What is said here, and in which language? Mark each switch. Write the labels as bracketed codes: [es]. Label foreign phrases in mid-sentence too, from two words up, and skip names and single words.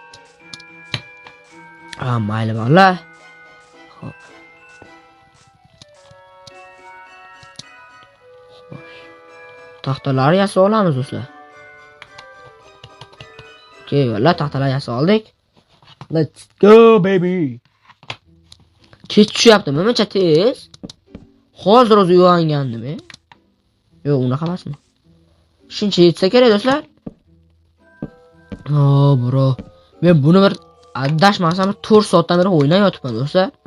[uz] Mayli bolalar. Xo'p. Taxtalar yasab olamiz do'stlar. Okey, bolalar, taxtalar yasab oldik. [en] Let's go baby. [uz] Kech tushyaptimi? Mencha tez. Hozir o'zi uyg'ongandimi? Yo'q, unaqa emasmi? Shuncha yetsa kerak do'stlar. Bro. Men buni bir adashmasam 4 soatdan beri o'ynayotibman do'stlar.